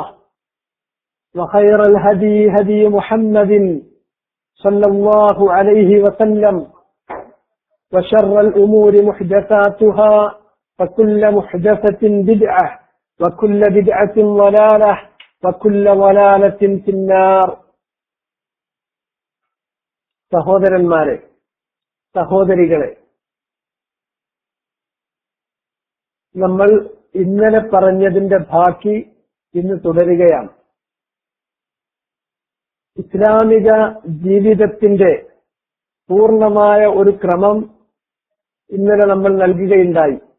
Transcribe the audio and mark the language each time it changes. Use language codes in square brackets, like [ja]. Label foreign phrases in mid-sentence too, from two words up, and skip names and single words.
[ar] وخير الهدي هدي محمد صلى الله عليه وسلم، وشر الأمور محدثاتها، وكل محدثة بدعة، وكل بدعة ضلالة، وكل ضلالة في النار. [ml] സഹോദരന്മാരെ, സഹോദരികളെ, നമ്മൾ ഇന്നലെ പറഞ്ഞതിന്റെ ബാക്കി ഇന്ന് തുടരുകയാണ്. ഇസ്ലാമിക ജീവിതത്തിന്റെ പൂർണ്ണമായ ഒരു ക്രമം ഇന്നലെ നമ്മൾ നൽകുകയുണ്ടായി.